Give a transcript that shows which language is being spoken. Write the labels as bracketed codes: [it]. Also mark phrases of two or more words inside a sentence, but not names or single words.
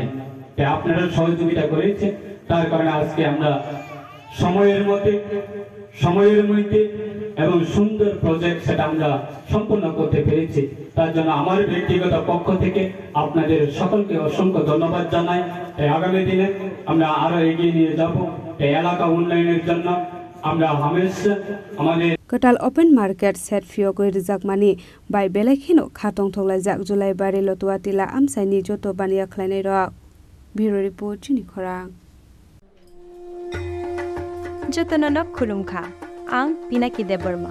[bn] আপনারা সহযোগিতা করেছেন, তার কারণে আজকে আমরা সময়ের মধ্যে এবং সুন্দর প্রজেক্ট সেটা আমরা সম্পূর্ণ করতে পেরেছি। তার জন্য আমার ব্যক্তিগত পক্ষ থেকে আপনাদের সকলকে অসংখ্য ধন্যবাদ জানাই। তাই আগামী দিনে আমরা আরো এগিয়ে নিয়ে যাব এই এলাকা উন্নয়নের জন্য। আমরা হামেশা আমাদের [trp] Katal [en] open market [trp] set fiogoi rijakmani bai belekhino khatong thonglajak Julaibari Lotuatila amsaini joto bania khlainai rok. [en] Bureau report [trp] chini khorang. Jotonono khulumkha ang Pinaki Deborma.